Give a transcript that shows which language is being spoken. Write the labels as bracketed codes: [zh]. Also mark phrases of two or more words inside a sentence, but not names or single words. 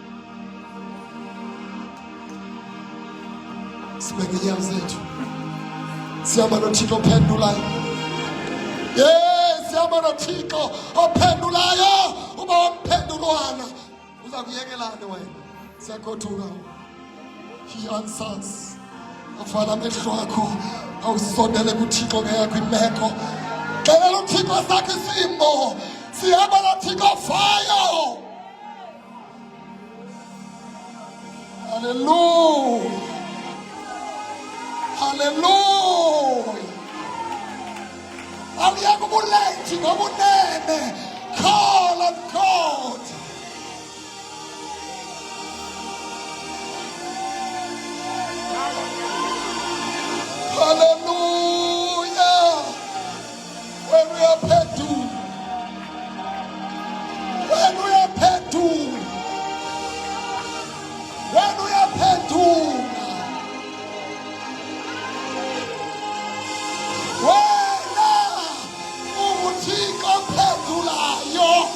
[xh] Sibeke inyawo zethu. Siyama noThixo ophendulayo. Yes, siyama noThixo ophendulayo. Uba wamphendulwana uza kuyekelana wena. Siyakhothuka. [en] He answers. [xh] Avala amehlo akho awusondele kuThixo ngeyakho imeko. Xelela uThixo sakhe isimo. Sihamba noThixo fire. Hallelujah. Hallelujah. Awuyeke ubulenji ngobunene. [en] Call on God. Hallelujah. When we are pedu. When we are pedu. When we are pedu. [xh] Wena uThixo ophendulayo.